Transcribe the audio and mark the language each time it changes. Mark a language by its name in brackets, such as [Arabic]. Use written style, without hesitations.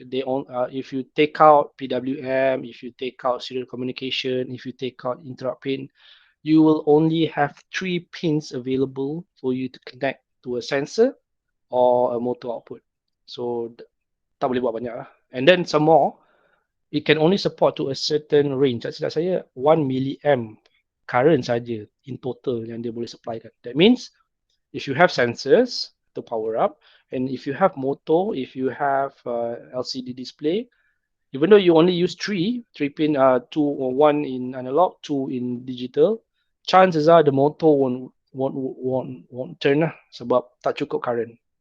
[English] They if you take out PWM, if you take out serial communication, if you take out interrupt pin, you will only have 3 pins available for you to connect to a sensor or a motor output. [Malay] So tak boleh buat banyak lah. [English] And then some more, it can only support to a certain range. [Malay] Tak silap saya 1 milliamp current saja [English] in total [Malay] yang dia boleh supply kan. [English] That means if you have sensors to power up, and if you have motor, if you have LCD display, even though you only use 3 pin, 2 or 1 in analog, 2 in digital, chances are the motor won't turn lah [Malay] sebab tak cukup current.